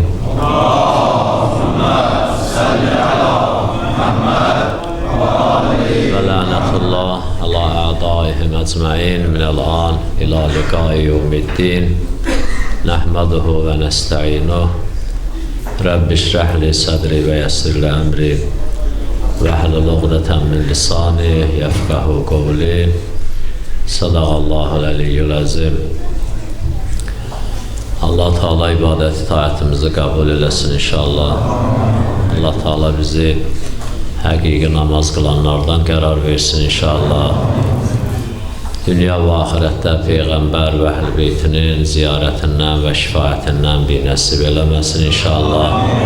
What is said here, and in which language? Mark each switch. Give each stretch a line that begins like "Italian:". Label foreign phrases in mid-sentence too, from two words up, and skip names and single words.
Arabic: اللهم صل على محمد وآله ولعنة الله على أعدائهم أجمعين من الآن إلى لقاء يوم الدين. نحمده ونستعينه. رب اشرح لي صدري ويسر لي أمري واحلل عقدة من لساني يفقهوا قولي. صدق الله العلي العظيم.
Azerbaijani: Allah Teala ibadət itaətimizi qəbul eləsin inşallah. Allah Teala bizi həqiqi namaz qılanlardan qərar versin inşallah. Dünya və axirətdə Peyğəmbər və Əhl-i Beytinin ziyarətindən və şifaətindən bir nəsib eləməsin inşallah.